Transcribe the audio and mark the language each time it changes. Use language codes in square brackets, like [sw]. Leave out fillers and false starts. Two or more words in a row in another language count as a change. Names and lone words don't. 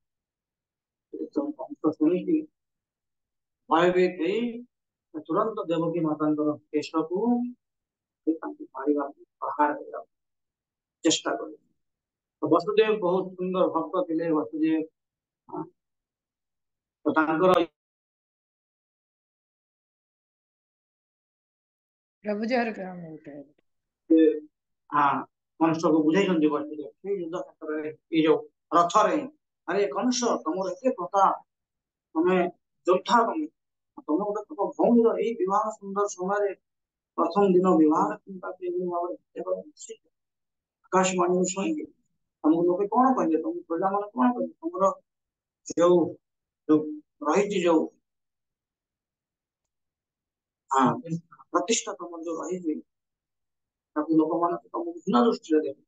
[or] କଂସ ଶୁଣିକି ଭୟଭୀତ ହେଇ ତୁରନ୍ତ ଦେବକୀ ମାତାଙ୍କର କେଶକୁ ତାଙ୍କୁ ମାରିବାକୁ ପ୍ରହାର କରିବାକୁ ଚେଷ୍ଟା କଲେ। ବସୁଦେବ ବହୁତ ସୁନ୍ଦର ଭକ୍ତ ଥିଲେ। ବସୁଦେବ ତାଙ୍କର [hi] प्रभु जी हर काम होता है। [or] କଂସକୁ ବୁଝେଇଛନ୍ତି ବସୁଦେବ ସେଇ ଯୁଦ୍ଧ କ୍ଷେତ୍ରରେ, ଏଇ ଯୋଉ ରଥରେ, ଆରେ କଂସ ତମର ଏତେ ପ୍ରତାପ, ତମେ ଯୋଦ୍ଧା, ତମେ ଗୋଟେ ତମ ଭଉଣୀର ଏଇ ବିବାହ ସୁନ୍ଦର ସମୟରେ ପ୍ରଥମ ଦିନ ବିବାହ ଆକାଶବାଣୀ ଶୁଣିକି ତମକୁ ଲୋକେ କଣ କହିବେ, ତମ ପ୍ରଜାମାନେ କଣ କହିବେ, ତମର ଯୋଉ ରହିଛି ଯୋଉ ପ୍ରତିଷ୍ଠା ତମର ଯୋଉ ରହିଛି ତାକୁ ଲୋକମାନେ ତମକୁ ହୀନ ଦୃଷ୍ଟିରେ ଦେବେ।